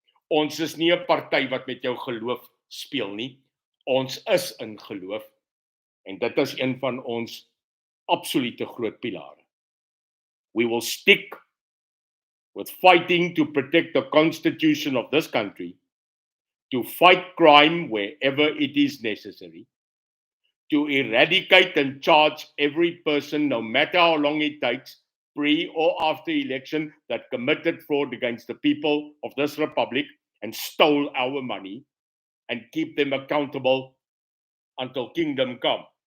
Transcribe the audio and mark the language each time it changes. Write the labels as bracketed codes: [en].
[af] Ons is nie 'n party wat met jou geloof speel nie. Ons is in geloof en dit is een van ons absolute groot pilare. [en] We will stick with fighting to protect the constitution of this country, to fight crime wherever it is necessary, to eradicate and charge every person, no matter how long it takes, pre or after election, that committed fraud against the people of this republic and stole our money, and keep them accountable until kingdom come.